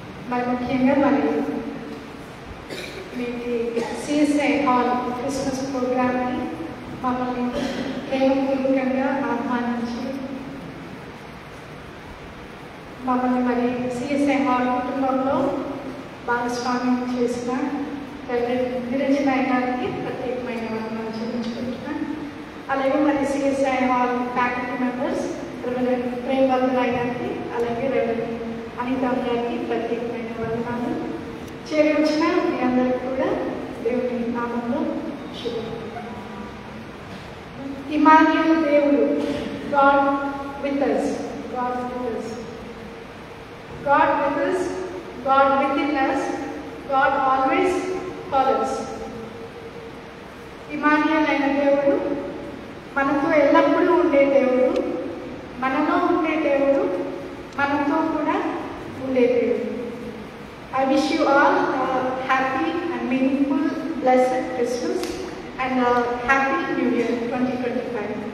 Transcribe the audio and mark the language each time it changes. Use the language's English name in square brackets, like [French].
[Telugu] మరి ముఖ్యంగా మరి మీకు సిఎస్ఐ హాల్ క్రిస్మస్ ప్రోగ్రామ్ని మమ్మల్ని ప్రేమపూర్వకంగా ఆహ్వానించి మమ్మల్ని మరి సిఎస్ఐ హాల్ కుటుంబంలో భాగస్వామ్యం చేసిన నిరంజన గారికి ప్రత్యేకమైన వందనాలు చెల్లించుకుంటున్నాను. అలాగే మరి CSI hall faculty members reverend ప్రేమవర్ధన్ గారికి, అలాగే రెవరెండ్ అనితమ్మ గారికి ప్రత్యేకమైన వందనాలు. చేరి వచ్చిన మీ అందరికీ కూడా దేవుని నామంలో శుభం. [English] Emmanuel దేవుడు, God with us, God with us, God with us, God within us, God always follows. [Telugu] Emmanuel అయిన దేవుడు, మనతో ఎల్లప్పుడూ ఉండే దేవుడు, మనలో ఉండే దేవుడు, మనతో కూడా ఉండే దేవుడు. [English] I wish you all a happy and meaningful, blessed Christmas and a happy New Year 2025.